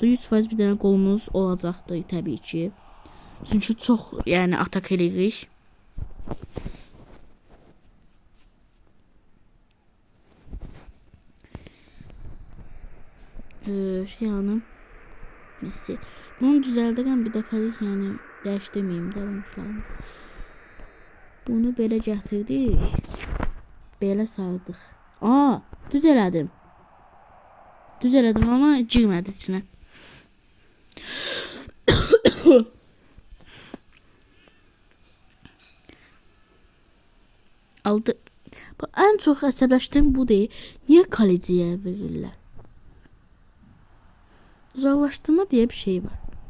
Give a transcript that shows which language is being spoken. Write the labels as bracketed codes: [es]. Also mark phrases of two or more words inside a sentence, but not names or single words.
[tr] 100% bir tane golumuz olacaktı tabii ki. Çünkü çok yani atak edirik. [az] Şey hanım. Messi. Bunu düzəldirəm bir dəfəlik, yəni dəyişdirməyim də oyuncularımızı. Bunu belə gətirdik. Belə sardıq. Aa, düz elədim. Düz elədim ama girmədi içinə. Aldı. [tr] En çok əsəbləşdiyim bu değil. Niye kaleciye verirlər? Uzaklaştırma diye bir şey var.